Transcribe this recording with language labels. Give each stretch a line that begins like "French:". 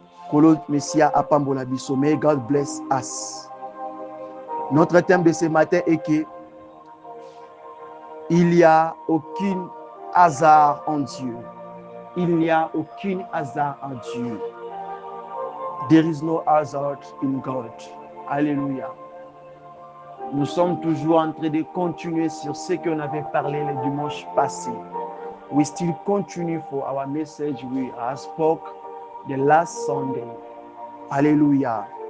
Lingala: Kolo Messia apambola biso.
English: May God bless us.
French: Notre thème de ce matin est que il n'y a aucun hasard en Dieu. Il n'y a aucun hasard en Dieu.
English: There is no hazard in God.
French: Alléluia. Nous sommes toujours en train de continuer sur ce qu'on avait parlé le dimanche passé.
English: We still continue for our message we have spoke the last Sunday. Hallelujah.